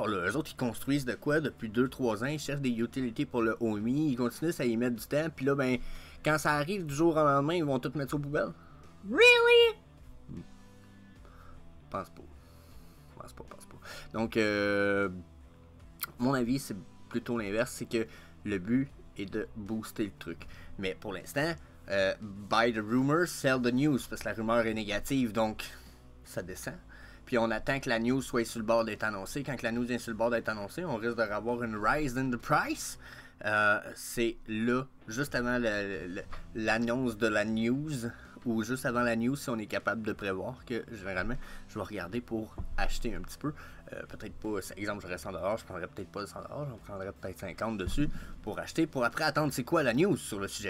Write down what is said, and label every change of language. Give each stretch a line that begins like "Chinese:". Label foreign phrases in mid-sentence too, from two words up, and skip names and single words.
French: Eux autres, ils construisent de quoi depuis 2-3 ans, ils cherchent des utilités pour le OMI, ils continuent à y mettre du temps, puis là, ben, quand ça arrive du jour au lendemain, ils vont tout mettre ça aux poubelles. Really? Pense pas. Donc, mon avis, c'est plutôt l'inverse, c'est que le but est de booster le truc. Mais pour l'instant,
English: buy the rumor, sell the news,
French: parce que la rumeur est négative, donc ça descend. Puis on attend que la news soit sur le bord d'être annoncée. Quand la news est sur le bord d'être annoncée, on risque d'avoir une
English: rise in the price.
French: C'est là, juste avant l'annonce de la news, ou juste avant la news, si on est capable de prévoir, que généralement, je vais regarder pour acheter un petit peu. Peut-être pas, exemple, j'aurais 100$, je prendrais peut-être pas 100$, j'en prendrais peut-être 50$ dessus pour acheter, pour après attendre c'est quoi la news sur le sujet.